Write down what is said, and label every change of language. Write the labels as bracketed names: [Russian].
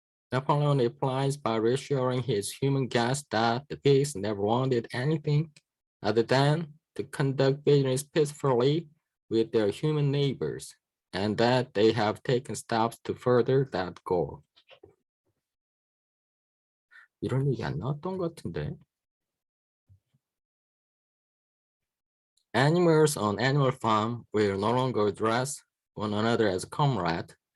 [English] Napoleon replies by reassuring his human guests that the pigs never wanted anything other than to conduct business peacefully with their human neighbors, and that they have taken steps to further that goal. [Korean] 이런 얘기 안 나왔던 것 같은데. [English] Animals on animal farm will no longer address one another as comrade.